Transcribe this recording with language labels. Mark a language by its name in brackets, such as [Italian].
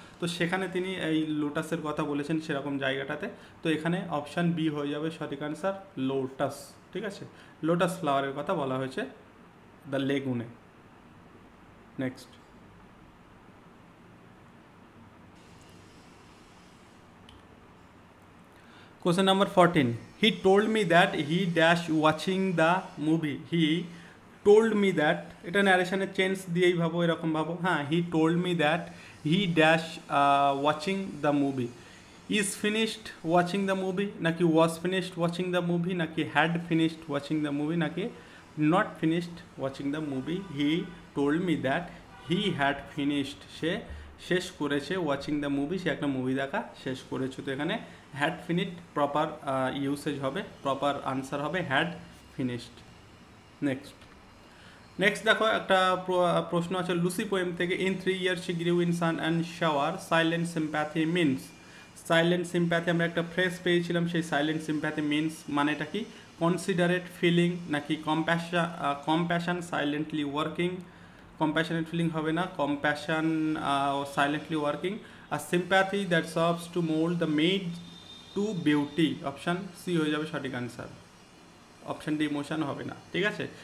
[Bangla] তো সেখানে তিনি এই লোটাসের কথা বলেছেন, সেরকম জায়গাটাতে। তো এখানে অপশান বি হয়ে যাবে সঠিক আনসার, লোটাস, ঠিক আছে। লোটাস ফ্লাওয়ারের কথা বলা হয়েছে the লেগুনে। [English] next question number 14, he told me that he dash watching the movie, he told me that, [Bangla] এটা ন্যারেশনের চেঞ্জ দিয়েই ভাবো, এরকম ভাবো, হ্যাঁ, [English] he told me that he dash watching the movie, is finished watching the movie, নাকি was finished watching the movie, নাকি had finished watching the movie, নাকি not finished watching the movie, he told me that he had finished, [Bangla] সে শেষ করেছে, [English] watching the movie, [Bangla] সে একটা movie দেখা শেষ করেছে। তো এখানে [English] Had finished proper usage হবে, proper answer হবে had finished. [Bangla] নেক্সট দেখো একটা প্রশ্ন আছে লুসি পোয়েম থেকে, [English] In 3 years she grew in sun and shower, silent sympathy means। [Bangla] Silent sympathy আমরা একটা ফ্রেজ পেয়েছিলাম, সেই সাইলেন্ট সিম্প্যাথি মিনস মানেটা কি? [English] considerate feeling, নাকি compassion silently working, compassionate feeling [Bangla] হবে না, [English] compassion silently working, আর sympathy that serves to mould the maid to beauty, option C [Bangla] হয়ে যাবে সঠিক [English] answer, option D emotion [Bangla] হবে না, ঠিক আছে।